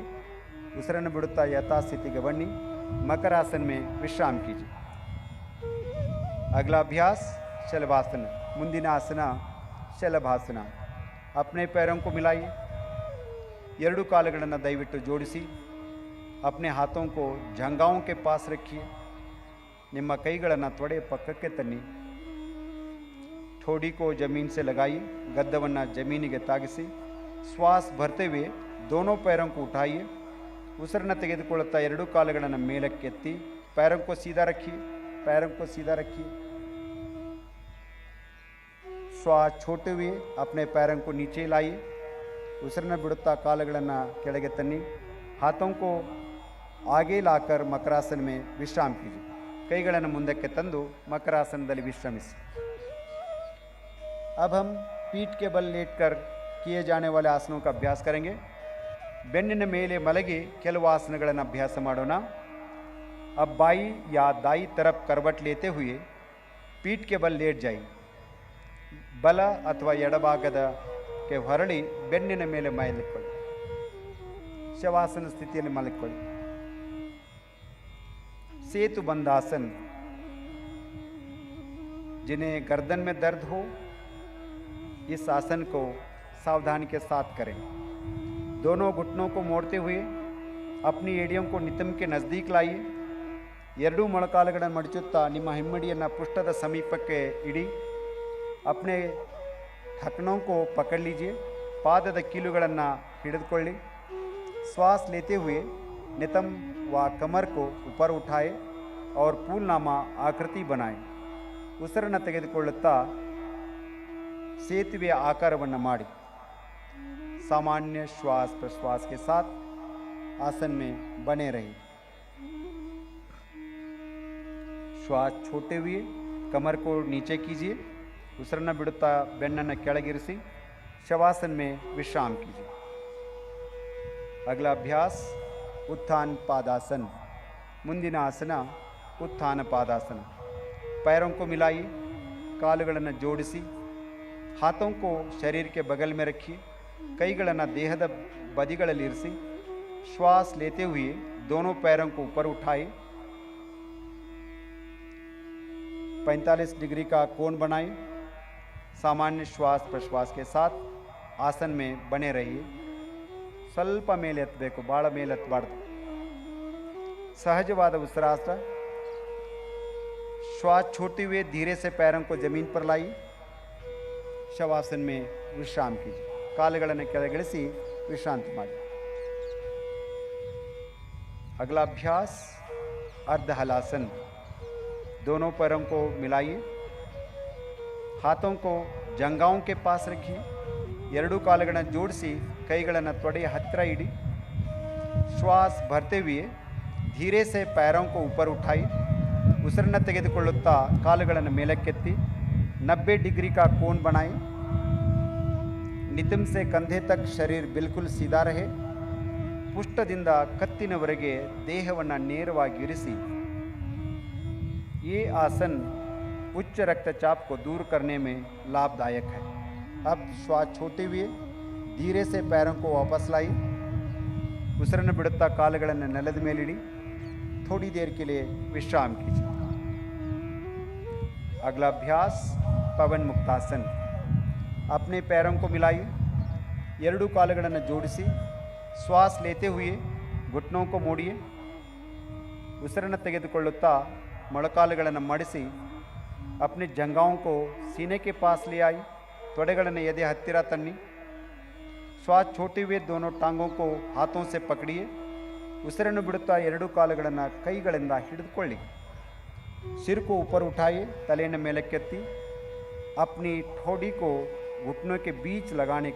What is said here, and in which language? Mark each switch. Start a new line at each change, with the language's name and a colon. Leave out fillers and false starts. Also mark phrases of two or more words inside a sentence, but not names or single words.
Kannada: ಉಸಿರನ್ನು ಬಿಡುತ್ತಾ ಯಥಾಸ್ಥಿತಿಗೆ ಬನ್ನಿ.
Hindi: मकरासन में विश्राम कीजिए. अगला अभ्यास शलभासन.
Kannada: ಮುಂದಿನ ಆಸನ ಶಲಭಾಸನ.
Hindi: अपने पैरों को मिलाइए.
Kannada: ಎರಡೂ ಕಾಲುಗಳನ್ನು ದಯವಿಟ್ಟು ಜೋಡಿಸಿ.
Hindi: अपने हाथों को जंघाओं के पास रखिए.
Kannada: ನಿಮ್ಮ ಕೈಗಳನ್ನು ತೊಡೆ ಪಕ್ಕಕ್ಕೆ ತನ್ನಿ.
Hindi: ठोड़ी को जमीन से लगाइए.
Kannada: गद्दವನ್ನು ಜಮೀನಿಗೆ ತಾಗಿಸಿ.
Hindi: श्वास भरते हुए दोनों पैरों को उठाइए.
Kannada: ಉಸಿರನ್ನು ತೆಗೆದುಕೊಳ್ಳುತ್ತಾ ಎರಡೂ ಕಾಲುಗಳನ್ನು ಮೇಲಕ್ಕೆತ್ತಿ.
Hindi: पैरों को सीधा रखिए. पैरों को सीधा रखिए. श्वास छोड़ते हुए अपने पैरों को नीचे लाइए.
Kannada: ಉಸಿರನ್ನು ಬಿಡುತ್ತಾ ಕಾಲುಗಳನ್ನು ಕೆಳಗೆ ತನ್ನಿ.
Hindi: हाथों को आगे लाकर मकरासन में विश्राम कीजिए.
Kannada: ಕೈಗಳನ್ನು ಮುಂದಕ್ಕೆ ತಂದು ಮಕರಾಸನದಲ್ಲಿ ವಿಶ್ರಮಿಸಿ.
Hindi: अब हम पीठ के बल लेटकर किए जाने वाले आसनों का अभ्यास करेंगे.
Kannada: ಬೆನ್ನಿನ ಮೇಲೆ ಮಲಗಿ ಕೆಲವು ಆಸನಗಳನ್ನು ಅಭ್ಯಾಸ ಮಾಡೋಣ.
Hindi: अब बाई या दाई तरफ करवट लेते हुए पीठ के बल लेट जाइए.
Kannada: ಬಲ ಅಥವಾ ಎಡಭಾಗದ ಹೊರಳಿ ಬೆನ್ನಿನ ಮೇಲೆ ಮಲಗಿಕೊಳ್ಳಿ. ಶವಾಸನ ಸ್ಥಿತಿಯಲ್ಲಿ ಮಲಗಿಕೊಳ್ಳಿ.
Hindi: सेतु बंधासन. जिन्हें गर्दन में दर्द हो इस आसन को सावधानी के साथ करें. दोनों घुटनों को मोड़ते हुए अपनी एड़ियों को नितंब के नज़दीक लाइए.
Kannada: ಎರಡೂ ಮೊಳಕಾಲುಗಳನ್ನು ಮಡಚುತ್ತಾ ನಿಮ್ಮ ಹಿಮ್ಮಡಿಯನ್ನು ಪೃಷ್ಠದ ಸಮೀಪಕ್ಕೆ ಇಡಿ.
Hindi: अपने ढकनों को पकड़ लीजिए.
Kannada: पादದ ಕೀಲುಗಳನ್ನು ಹಿಡಿದುಕೊಳ್ಳಿ.
Hindi: श्वास लेते हुए नितंब व कमर को ऊपर उठाए और फूलनामा आकृति बनाएं.
Kannada: ಉಸಿರನ್ನು ತೆಗೆದುಕೊಳ್ಳುತ್ತಾ ಸೇತುವೆಯ ಆಕಾರವನ್ನು ಮಾಡಿ.
Hindi: सामान्य श्वास प्रश्वास के साथ आसन में बने रहिए. श्वास छोड़ते हुए कमर को नीचे कीजिए.
Kannada: ಉಸಿರನ್ನು ಬಿಡುತ್ತಾ ಬೆನ್ನನ್ನು ಕೆಳಗಿರಿಸಿ
Hindi: शवासन में विश्राम कीजिए. अगला अभ्यास उत्थान पादासन.
Kannada: ಮುಂದಿನ ಆಸನ उत्थान पादासन.
Hindi: पैरों को मिलाइए.
Kannada: ಕಾಲುಗಳನ್ನು ಜೋಡಿಸಿ.
Hindi: हाथों को शरीर के बगल में रखिए.
Kannada: ಕೈಗಳನ್ನು ದೇಹದ ಬದಿಗಳಲ್ಲಿ ಇರಿಸಿ.
Hindi: श्वास लेते हुए दोनों पैरों को ऊपर उठाए. 45 डिग्री का कोण बनाएं. सामान्य श्वास प्रश्वास के साथ आसन में बने रहिए.
Kannada: ಸ್ವಲ್ಪ ಮೇಲೆ ಎತ್ತಬೇಕು, ಭಾಳ ಮೇಲೆ ಎತ್ತಬಾರ್ದು. सहजवाद ಉಸಿರಾಟ.
Hindi: श्वास छोड़ते हुए धीरे से पैरों को जमीन पर लाइए. शवासन में विश्राम कीजिए.
Kannada: ಕಾಲುಗಳನ್ನು ಕೆಳಗಿಳಿಸಿ ವಿಶ್ರಾಂತಿ ಮಾಡಿ.
Hindi: अगला अभ्यास अर्ध हलासन. दोनों पैरों को मिलाइए. हाथों को जंघाओं के पास रखिए.
Kannada: ಎರಡೂ ಕಾಲುಗಳನ್ನು ಜೋಡಿಸಿ ಕೈಗಳನ್ನು ತೊಡೆಯ ಹತ್ತಿರ ಇಡಿ.
Hindi: श्वास भरते हुए धीरे से पैरों को ऊपर उठाई.
Kannada: ಉಸಿರನ್ನು ತೆಗೆದುಕೊಳ್ಳುತ್ತಾ ಕಾಲುಗಳನ್ನು ಮೇಲಕ್ಕೆತ್ತಿ
Hindi: 90 डिग्री का कोण बनाएं. नितंब से कंधे तक शरीर बिल्कुल सीधा रहे.
Kannada: ಪುಷ್ಟದಿಂದ ಕತ್ತಿನವರೆಗೆ ದೇಹವನ್ನು ನೇರವಾಗಿ ಇರಿಸಿ.
Hindi: ये आसन उच्च रक्तचाप को दूर करने में लाभदायक है. अब श्वास छोड़ते हुए धीरे से पैरों को वापस लाई.
Kannada: ಉಸಿರನ್ನು ಬಿಡುತ್ತಾ ಕಾಲುಗಳನ್ನು ನೆಲದ ಮೇಲಿಡಿ.
Hindi: थोड़ी देर के लिए विश्राम कीजिए. अगला अभ्यास पवन मुक्तासन. अपने पैरों को मिलाइए.
Kannada: ಎರಡೂ ಕಾಲುಗಳನ್ನು ಜೋಡಿಸಿ
Hindi: श्वास लेते हुए घुटनों को मोड़िए
Kannada: ಉಸಿರನ್ನು ತೆಗೆದುಕೊಳ್ಳುತ್ತಾ ಮೊಳಕಾಲುಗಳನ್ನು ಮಡಿಸಿ
Hindi: अपने जंघाओं को सीने के पास ले आई
Kannada: ತೊಡೆಗಳನ್ನು ಎದೆ ಹತ್ತಿರ ತನ್ನಿ
Hindi: श्वास छोड़ते हुए दोनों टांगों को हाथों से पकड़िए
Kannada: ಉಸಿರನ್ನು ಬಿಡುತ್ತಾ ಎರಡೂ ಕಾಲುಗಳನ್ನು ಕೈಗಳಿಂದ ಹಿಡಿದುಕೊಳ್ಳಿ
Hindi: सिर को ऊपर उठाइए
Kannada: ತಲೆಯನ್ನು ಮೇಲಕ್ಕೆತ್ತಿ
Hindi: अपनी ठोड़ी को घुटनों के बीच लगाने